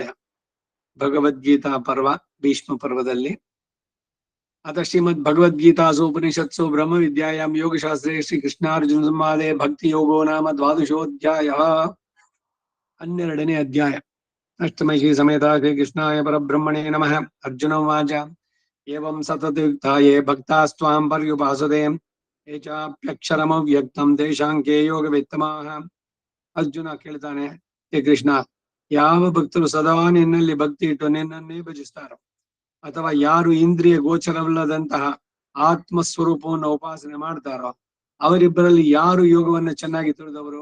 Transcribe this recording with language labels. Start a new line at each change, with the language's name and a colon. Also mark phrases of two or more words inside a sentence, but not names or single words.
Kannada: ಭಗವದ್ಗೀತಾ ಪರ್ವ ಭೀಷ್ಮ ಪರ್ವದಲ್ಲಿ.
Sanskrit: ಅಥ ಶ್ರೀಮದ್ ಭಗವದ್ಗೀತಾಸು ಉಪನಿಷತ್ಸು ಬ್ರಹ್ಮ ವಿದ್ಯಾಯಾಂ ಯೋಗಶಾಸ್ತ್ರೇ ಶ್ರೀ ಕೃಷ್ಣಾರ್ಜುನ ಸಂವಾದೆ ಭಕ್ತಿ ಯೋಗೋ ನಾಮ ದ್ವಾದಶೋಧ್ಯಾಯ.
Kannada: 12ನೇ ಅಧ್ಯಾಯ.
Sanskrit: ಅಷ್ಟಮೈಷಿ ಸಮೇತ ಶ್ರೀ ಕೃಷ್ಣಾಯ ಪರಬ್ರಹ್ಮಣೇ ನಮಃ. ಅರ್ಜುನ ಉವಾಚ ಏವಂ ಸತತಯುಕ್ತಾಯೇ ಭಕ್ತಾಸ್ತ್ವಾಂ ಪರ್ಯುಪಾಸತೆ ಯೇ ಚಾಪ್ಯಕ್ಷರಮವ್ಯಕ್ತಂ ತೇಷಾಂಕೆ ಯೋಗವಿತ್ತಮಾಹ.
Kannada: ಅರ್ಜುನ ಕೇಳ್ತಾನೆ, ಹೇ ಕೃಷ್ಣ, ಯಾವ ಭಕ್ತರು ಸದಾ ನಿನ್ನಲ್ಲಿ ಭಕ್ತಿ ಇಟ್ಟು ನಿನ್ನನ್ನೇ ಭಜಿಸ್ತಾರೋ, ಅಥವಾ ಯಾರು ಇಂದ್ರಿಯ ಗೋಚರವಿಲ್ಲದಂತಹ ಆತ್ಮಸ್ವರೂಪವನ್ನು ಉಪಾಸನೆ ಮಾಡ್ತಾರೋ, ಅವರಿಬ್ಬರಲ್ಲಿ ಯಾರು ಯೋಗವನ್ನು ಚೆನ್ನಾಗಿ ತಿಳಿದವರು?